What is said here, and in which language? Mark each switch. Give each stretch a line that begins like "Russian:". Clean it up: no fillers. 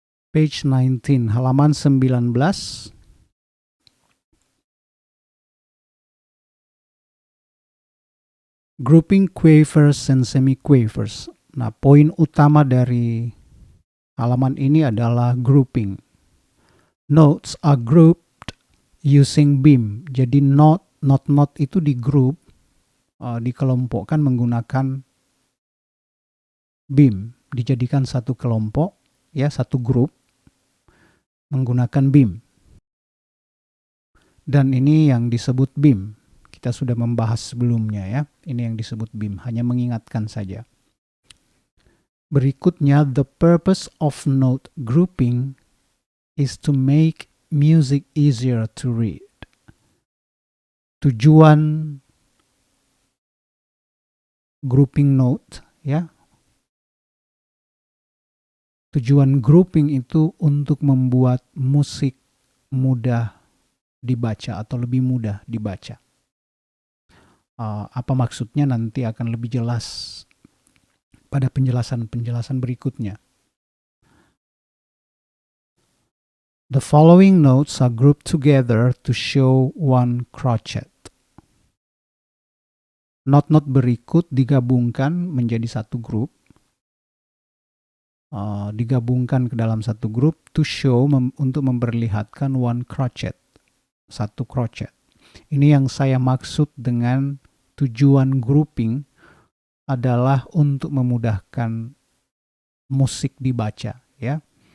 English: Page 19,
Indonesian: halaman 19.
English: Grouping quavers and semiquavers.
Indonesian: Nah, poin utama dari halaman ini adalah grouping.
English: Notes are grouped using beam.
Indonesian: Jadi not itu di group, dikelompokkan menggunakan beam. Dijadikan satu kelompok, ya, satu grup menggunakan beam. Dan ini yang disebut beam. Kita sudah membahas sebelumnya, ya. Ini yang disebut beam, hanya mengingatkan saja.
English: Berikutnya, the purpose of note grouping is to make music easier to read.
Indonesian: Tujuan grouping note, ya. Tujuan grouping itu untuk membuat musik mudah dibaca atau lebih mudah dibaca. Apa maksudnya nanti akan lebih jelas pada penjelasan-penjelasan berikutnya.
English: The following notes are grouped together to show one crochet.
Indonesian: Not-not berikut digabungkan menjadi satu grup, digabungkan ke dalam satu grup
English: to show,
Indonesian: untuk memperlihatkan
English: one crochet,
Indonesian: satu crochet. Ini yang saya maksud dengan tujuan grouping adalah untuk memudahkan musik dibaca, ya.